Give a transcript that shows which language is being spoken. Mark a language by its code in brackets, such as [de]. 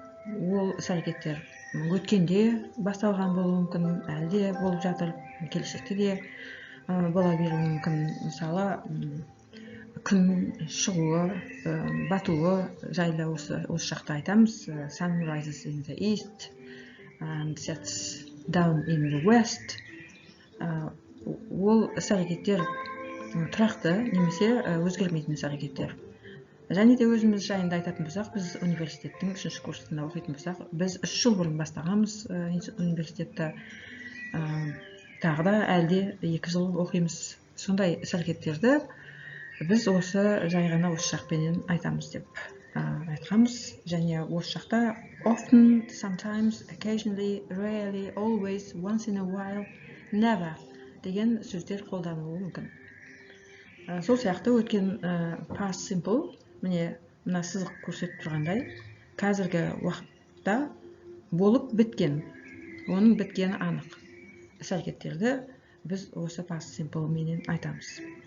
[kk] Ол іс-әрекеттер өткенде басталған болуы мүмкін, әлде болып жатыр, келешекте де бола беруі мүмкін. Мысалы, күн шығуы, батуы жайлы осы шақта айтамыз. [en] Sun rises in the east and sets down in the west. [kk] Ол іс-әрекеттер тұрақты немесе өзгермейтін іс-әрекеттер. Және де өзіміз жайында айтатын болсақ, біз университеттің 3-ші курсында оқитын болсақ, біз 3 жыл бұрын бастағанбыз университетті, тағы да әлде 2 жыл оқимыз. Сондай іс-әрекеттерді біз осы жай ғана осы шақпенен айтамыз деп айтқанбыз. Және осы шақта [en] often, sometimes, occasionally, rarely, always, once in a while, never [kk] деген сөздер қолданылуы мүмкін. Сол сияқты өткен past simple, міне мына сызық көрсетіп тұрғандай, қазіргі уақытта болып біткен, оның біткені анық іс-әрекеттерді біз осы past simple менен айтамыз.